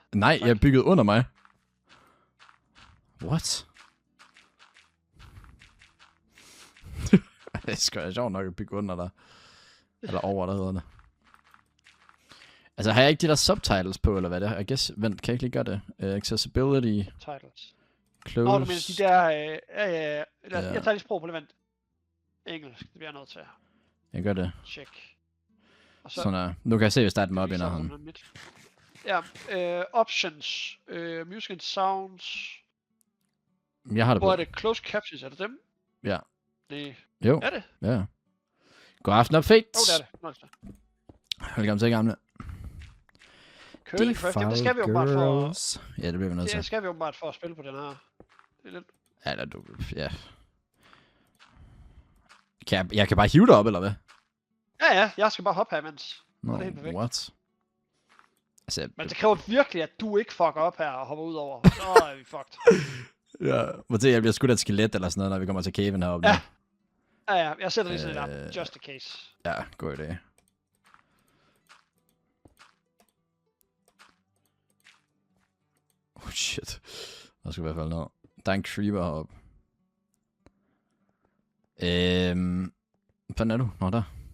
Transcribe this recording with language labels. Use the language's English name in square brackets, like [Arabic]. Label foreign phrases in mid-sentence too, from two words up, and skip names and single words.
[Danish] Nej, jeg er bygget under mig. [English] What? [Danish] Det er sgu sjovt nok at bygge under dig. Eller over, der hedder det. Altså, har jeg ikke de der subtitles på, eller hvad det er? [English] I guess, [Danish] vent, kan jeg ikke lige gøre det? Accessibility, Titles. close. Nå, du mener de der... Ja. Jeg tager lige sprog på det, vent. Engelsk, det bliver jeg nødt til. Jeg gør det. Check. Og Sådan her. Nu kan jeg se, hvis der er et mob i nærheden. Ja, [English] options, music and sounds. [Danish] Jeg har det Hvor på. er det [English] closed captions? [Danish] Er det dem? Ja. Nej. Jo. Er det? Ja. God aften og fedt. Jo, det er det. Nå, det er det. Velkommen til, gamle. Curlingcraft, jamen det skal vi jo bare for... Ja, det bliver vi nødt til. Det skal vi jo bare for at spille på den her. Det er lidt... Ja, ja. Jeg kan bare hive dig op, eller hvad? Ja, jeg skal bare hoppe her, mens. Nå, det er helt perfekt. what? Altså, Men det kræver virkelig, at du ikke fucker op her og hopper ud over. Så er vi fucked. ja, må til, jeg bliver skudt af et skelet eller sådan noget, når vi kommer til caven heroppe. Ja. Ja, jeg sætter lige sådan et op, [English] just in case. [Danish] Ja, god idé. [English] Oh shit. [Danish] Der skal i hvert fald noget. Der er en creeper heroppe. Hvordan er du? Nå, der.